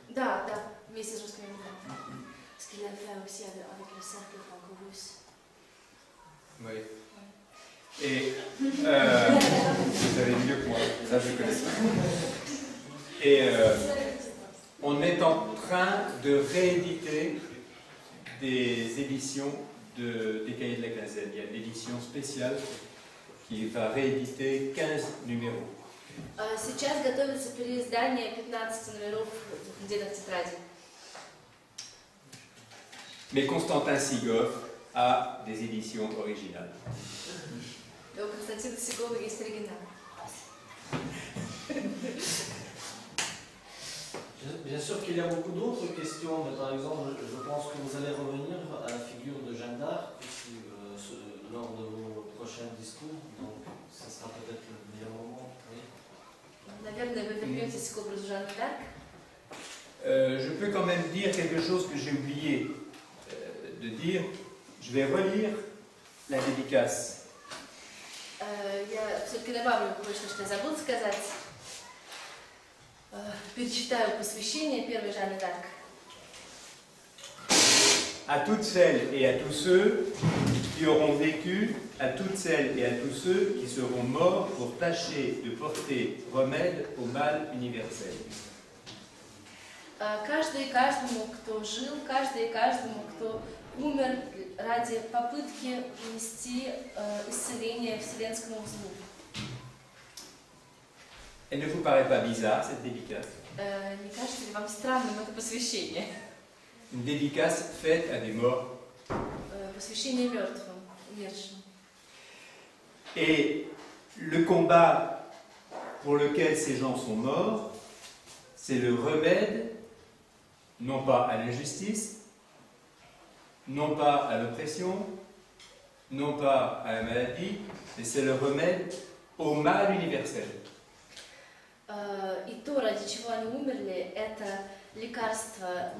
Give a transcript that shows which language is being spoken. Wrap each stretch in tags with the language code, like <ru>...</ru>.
<ru>Да, вместе с русскими мигрантами.</ru> <fr>Ce qu'il a fait aussi avec le cercle franco-russe. Oui. Et vous avez mieux que moi, ça je connais pas. Et on est en train de rééditer des éditions des Cahiers de la Quinzaine. Il y a une édition spéciale qui va rééditer 15 numéros.</fr> <ru>Сейчас готовится переиздание 15 номеров «Двухнедельных тетрадей».</ru> <fr>Mais Constantin Sigov a des éditions originales.</fr> <ru>У Константина Сигова есть оригинал.</ru> <fr>Bien sûr qu'il y a beaucoup d'autres questions, mais par exemple, je pense que vous allez revenir à la figure de Jeanne d'Arc lors de vos prochains discours, donc ça sera peut-être le meilleur moment. Oui.</fr> <ru>Наверное, вы вернетесь к образу Жанны д'Арк.</ru> <fr>Je peux quand même dire quelque chose que j'ai oublié de dire. Je vais relire la dédicace.</fr> <ru>Я все-таки добавлю кое-что, что я забыла сказать. Перечитаю посвящение первой Жанны д'Арк.</ru> <fr>À toutes celles et à tous ceux qui auront vécu, à toutes celles et à tous ceux qui seront morts pour tâcher de porter remède au mal universel.</fr> <ru>Каждый и каждому, кто жил, каждый и каждому, кто умер ради попытки внести исцеление вселенскому злу.</ru> <fr>Elle ne vous paraît pas bizarre, cette dédicace?</fr> <ru>Не кажется ли вам странным это посвящение?</ru> <fr>Une dédicace faite à des morts.</fr> <ru>Посвящение мертвым, умершим.</ru> <fr>Et le combat pour lequel ces gens sont morts c'est le remède non pas à l'injustice, non pas à l'oppression, non pas à la maladie, mais c'est le remède au mal universel.</fr> <ru>И то, ради чего они умерли, это лекарство.</ru>